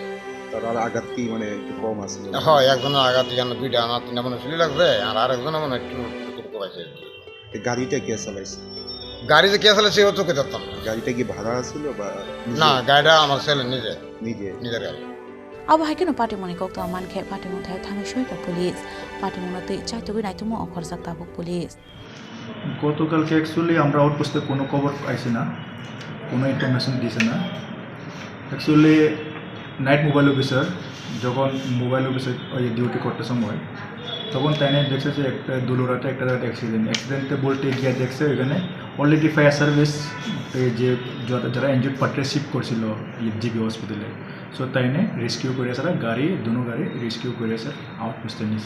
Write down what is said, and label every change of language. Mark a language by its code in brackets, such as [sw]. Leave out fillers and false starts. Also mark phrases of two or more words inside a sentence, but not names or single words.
[bn] তার আঘাত কি মানে একটু কম আছে? হয় একজনের আঘাত এখানে 2টা আমার 3টা মনে চুলি লাগছে আর আরেকজনের মনে একটু পাইছে। গাড়িটা কে চালাইছে? গাড়ি যে কে চালাইছে ও চোখে ধরতাম না। গাড়িটা কি ভাড়া ছিল বা না? গাড়িটা আমার ছেলে নিজের গাড়ি। [trp] abo haikeno pati moni kokto mankhe pati mung thayo thangi soika police pati mung tei chaitugui naitumo okhorjak tabuk police [bn] গতকালকে অ্যাকচুয়ালি আমরা আউটপোস্টে কোনো খবর পাইছি না, কোনো ইনফরমেশন দিছে না। অ্যাকচুয়ালি [en] night mobile officer [bn] যখন মোবাইল অফিসে ওই ডিউটি করতে সময় তখন তাই দেখছে যে একটা দুলুরাতে একটা অ্যাক্সিডেন্টে বলতে গিয়ে দেখছে ওইখানে [en] already fire service [bn] যে যারা [en] injured party [bn] শিফট করছিল জিবি হসপিটালে, সো তাই রেস্কিউ করে এসে গাড়ি দুনো গাড়ি রেস্কিউ করে এসে আউটপোস্টে নিয়েছে।